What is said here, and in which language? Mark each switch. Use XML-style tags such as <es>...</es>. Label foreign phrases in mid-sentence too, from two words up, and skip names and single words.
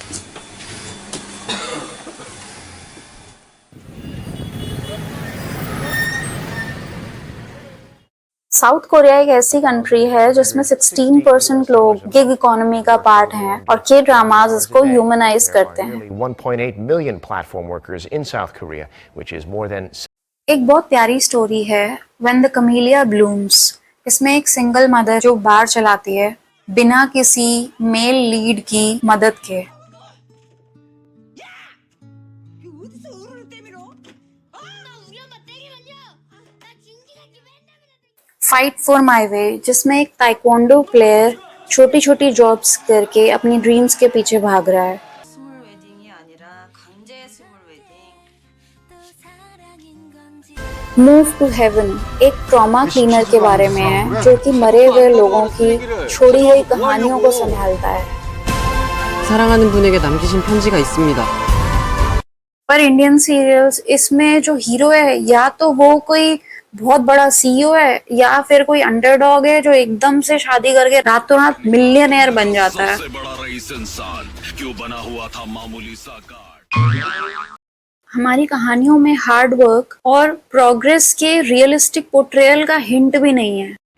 <hi>साउथ कोरिया एक ऐसी कंट्री है जिसमें 16% लोग</hi> <en>gig economy</en> <hi>का पार्ट हैं और</hi> <en>K dramas</en> <hi>इसको ह्यूमनाइज करते हैं।</hi> <en>1.8 million platform workers in South Korea, which is more than.</en> <hi>एक बहुत प्यारी स्टोरी है When the Camellia Blooms। इसमें एक</hi> <en>single mother</en> <hi>जो बार चलाती है बिना किसी</hi> <en>male lead</en> <hi>की मदद के। फाइट फॉर माई वे, जिसमें एक ताइक्वांडो प्लेयर छोटी छोटी जॉब्स करके अपनी ड्रीम्स के पीछे भाग रहा है। मूव टू हेवन एक</hi> <en>trauma cleaner</en> <hi>के बारे में है जो कि मरे हुए लोगों की छोड़ी गई कहानियों को संभालता है।</hi> <ko>사랑하는 분에게 남기신 편지가 있습니다.</ko> <hi>पर</hi> <en>Indian serials</en> <hi>इसमें जो हीरो है या तो वो कोई बहुत बड़ा सीईओ है या फिर कोई अंडरडॉग है जो एकदम से शादी करके रातों रात मिलियनेयर बन जाता है। हमारी कहानियों में</hi> <en>hard work</en> <hi>और प्रोग्रेस के</hi> <en>realistic portrayal</en> <hi>का हिंट भी नहीं है।</hi>